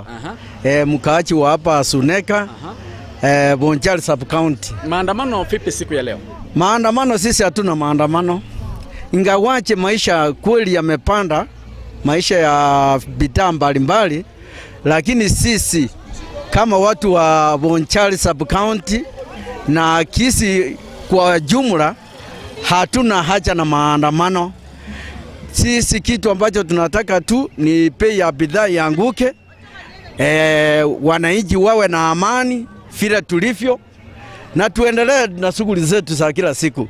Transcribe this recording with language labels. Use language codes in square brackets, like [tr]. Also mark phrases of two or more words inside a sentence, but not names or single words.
[sw] Mkaachi wa hapa Suneka, Bonchari [en] sub county. [sw] Maandamano vipi siku ya leo? Maandamano sisi hatuna maandamano. Ingawaje maisha kweli yamepanda, maisha ya bidhaa mbalimbali, lakini sisi kama watu wa Bonchari [en] sub county [sw] na Kisii kwa jumla hatuna haja na maandamano. Sisi kitu ambacho tunataka tu ni bei ya bidhaa ianguke, wananchi wawe na amani vile tulivyo, na tuendelee na shughuli zetu za kila siku.